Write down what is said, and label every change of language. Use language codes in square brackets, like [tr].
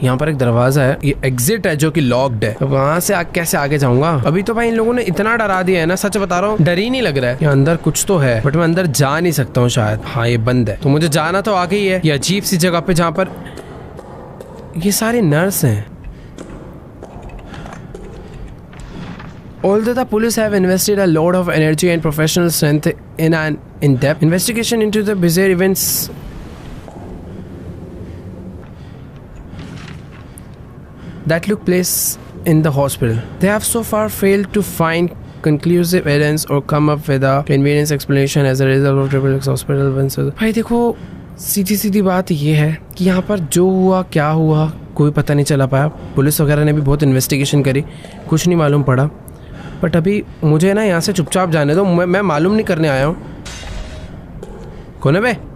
[hi] यहाँ पर एक दरवाजा है, ये एग्जिट है जो की लॉक्ड है। वहां से कैसे आगे जाऊंगा? अभी तो भाई इन लोगों ने इतना डरा दिया है ना, सच बता रहा हूँ, डर ही नहीं लग रहा है। यहाँ अंदर कुछ तो है, बट मैं अंदर जा नहीं सकता हूँ शायद। हाँ ये बंद है, तो मुझे जाना तो आगे ही है, ये अजीब सी जगह पे जहाँ पर ये सारे नर्स हैं। [en] Although the police have invested a lot of energy and professional strength in an in-depth investigation into the bizarre events that took place in the hospital, they have so far failed to find conclusive evidence or come up with a convenient explanation as a result of Triple X hospital events. [hi] भाई देखो, सीधी सीधी बात ये है कि यहाँ पर जो हुआ क्या हुआ कोई पता नहीं चला पाया। पुलिस वगैरह ने भी बहुत इन्वेस्टिगेशन करी, कुछ नहीं मालूम पड़ा। बट अभी मुझे ना यहाँ से चुपचाप जाने दो, मैं मालूम नहीं करने आया हूँ। कौन है बे?